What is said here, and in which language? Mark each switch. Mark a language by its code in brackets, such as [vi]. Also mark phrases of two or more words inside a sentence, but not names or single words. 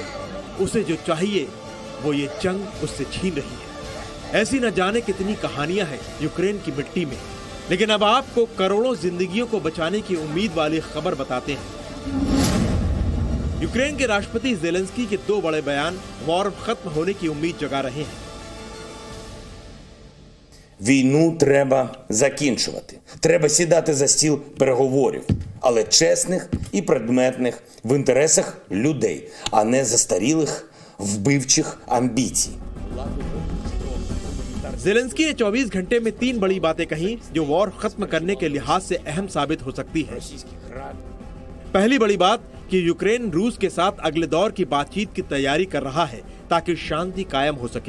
[hi] उसे जो चाहिए वो ये जंग उससे छीन रही है। ऐसी न जाने कितनी कहानियां हैं यूक्रेन की मिट्टी में। लेकिन अब आपको करोड़ों जिंदगियों को बचाने की उम्मीद वाली खबर बताते हैं। यूक्रेन के राष्ट्रपति ज़ेलेंस्की के 2 बड़े बयान वॉर खत्म होने की उम्मीद जगा रहे हैं। [uk] Війну треба закінчувати. Треба сідати за стіл переговорів, але чесних і предметних в інтересах людей, а не застарілих вбивчих амбіцій. [hi] ज़ेलेंस्की ने 24 घंटे में 3 बड़ी बातें कही जो वॉर खत्म करने के लिहाज से अहम साबित हो सकती है। पहली बड़ी बात कि यूक्रेन रूस के साथ अगले दौर की बातचीत की तैयारी कर रहा है ताकि शांति कायम हो सके।